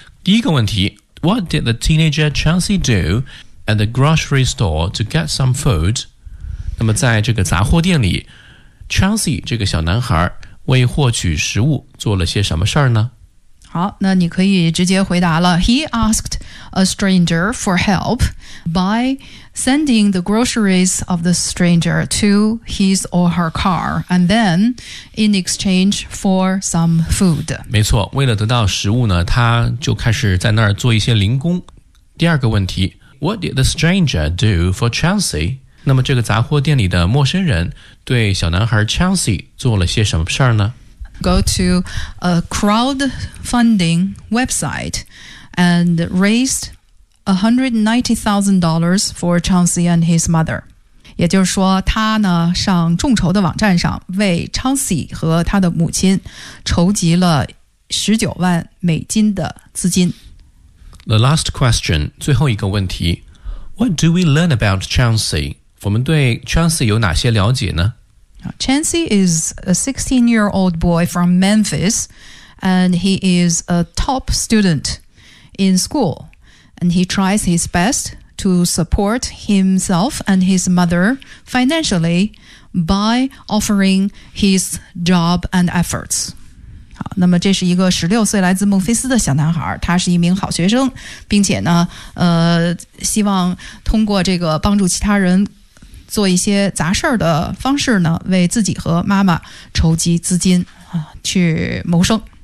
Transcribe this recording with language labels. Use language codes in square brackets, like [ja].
[zh] 第一个问题 [en] ，What did the teenager Chauncey do at the grocery store to get some food？ [zh] 那么在这个杂货店里 Chauncey 这个小男孩为获取食物做了些什么事儿呢？好，那你可以直接回答了。 [en] He asked a stranger for help by sending the groceries of the stranger to his or her car and then in exchange for some food. [zh] 没错，为了得到食物呢，他就开始在那儿做一些零工。第二个问题， [en] What did the stranger do for Chauncey? [zh] 那么这个杂货店里的陌生人对小男孩 Chauncey 做了些什么事儿呢？ [en] Go to a crowdfunding website and raised $190,000 for Chauncey and his mother. [zh] 也就是说他呢上众筹的网站上为 Chauncey 和他的母亲筹集了19万美金的资金。 [en] The last question, [zh] 最后一个问题， [en] What do we learn about Chauncey? [zh] 我们对 Chauncey 有哪些了解呢？ [en] Chauncey is a 16-year-old boy from Memphis, and he is a top student in school. And he tries his best to support himself and his mother financially by offering his job and efforts. [zh] 好，那么这是一个16岁来自孟菲斯的小男孩，他是一名好学生，并且呢，希望通过这个帮助其他人做一些杂事儿的方式呢，为自己和妈妈筹集资金啊，去谋生。